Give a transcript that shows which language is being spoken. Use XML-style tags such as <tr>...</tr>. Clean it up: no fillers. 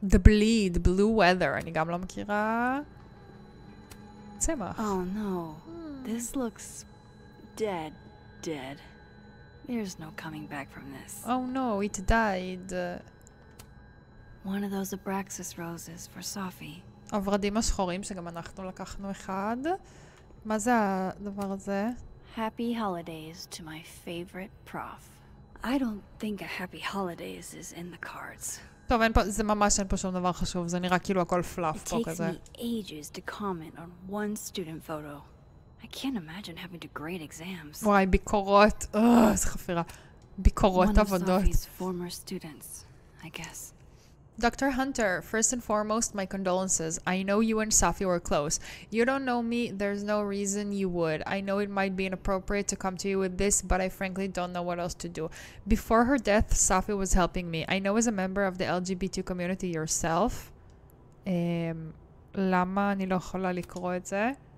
<he>The Bleed, Blue Weather. אני גם לא מכירה. צמח.</he> <en>Oh no. This looks dead. There's no coming back from this. Oh no, it died. One of those Abraxas roses for Sophie.</en> <he>הוורדים השחורים שגם אנחנו לקחנו אחד. מה זה הדבר הזה?</he> <en>Happy holidays to my favorite prof. I don't think a happy holidays is in the cards.</en> <he>טוב, זה ממש אין פה שום דבר חשוב, זה נראה כאילו הכל פלאף פה כזה.</he> <en>It takes me ages to comment on one student photo. I can't imagine having to grade exams.</en> <he>וואי, ביקורות, איזה חפירה. ביקורות עבודות.</he> <en>One of Sophie's former students, I guess. Dr. Hunter, first and foremost, my condolences. I know you and Safi were close. You don't know me, there's no reason you would. I know it might be inappropriate to come to you with this, but I frankly don't know what else to do. Before her death, Safi was helping me. I know as a member of the LGBT community yourself.</en> <he>למה אני לא יכולה לקרוא את זה?</he>